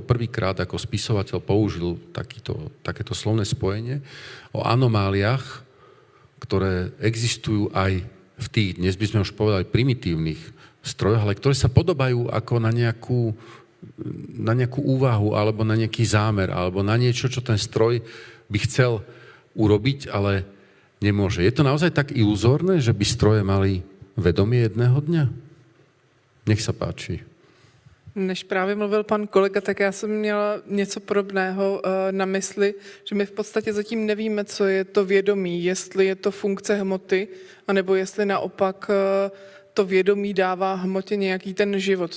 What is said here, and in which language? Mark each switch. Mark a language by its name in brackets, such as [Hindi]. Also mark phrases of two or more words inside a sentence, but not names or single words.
[Slovak] Prvýkrát ako spisovateľ použil takéto slovné spojenie o anomáliách, ktoré existujú aj v tých, dnes by sme už povedali, primitívnych strojoch, ale ktoré sa podobajú ako na nejakú úvahu alebo na nejaký zámer alebo na niečo, čo ten stroj by chcel urobiť, ale nemôže. Je to naozaj tak iluzórne, že by stroje mali vedomie jedného dňa? Nech sa páči. [Czech] Než právě mluvil pan kolega, tak já jsem měla něco podobného na mysli, že my v podstatě zatím nevíme, co je to vědomí, jestli je to funkce hmoty, anebo jestli naopak to vědomí dává hmotě nějaký ten život.